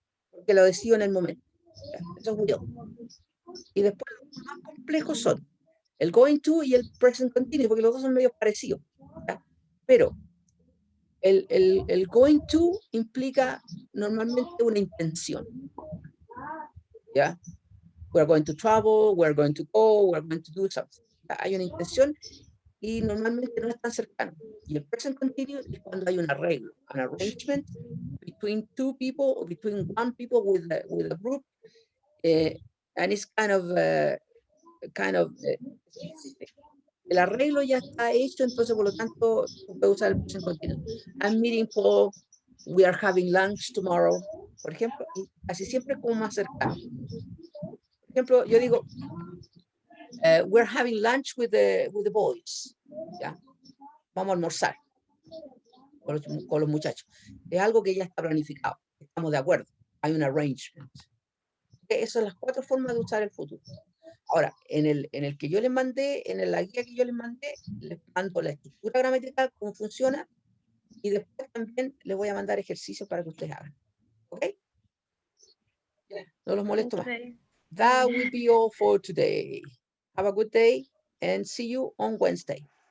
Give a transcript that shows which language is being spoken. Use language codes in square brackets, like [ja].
[es] Porque lo decido en el momento. ¿Ya? Eso es will. Y después los más complejos son el going to y el present continuous, porque los dos son medio parecidos. ¿Ya? Pero el going to implica normalmente una intención. ¿Ya? [en] We're going to travel, we're going to go, we're going to do something. [es] ¿Ya? Hay una intención y normalmente no es tan cercano. Y el present continuous es cuando hay un arreglo, [en] an arrangement between 2 people or between 1 people with a group, and it's kind of specific. [es] El arreglo ya está hecho, entonces por lo tanto puede usar el present continuous. [en] I'm meeting Paul, we are having lunch tomorrow, [es] por ejemplo, y así siempre es como más cercano. Por ejemplo, yo digo, [en] we're having lunch with the boys. ¿Ya? [es] Vamos a almorzar con los muchachos. Es algo que ya está planificado, estamos de acuerdo, hay un arrangement. Esas son las 4 formas de usar el futuro. Ahora, en el que yo les mandé, en la guía que yo les mandé, les mando la estructura gramatical, cómo funciona, y después también les voy a mandar ejercicios para que ustedes hagan. ¿Ok? No los molesto más. [en] Okay. That will be all for today. Have a good day and see you on Wednesday.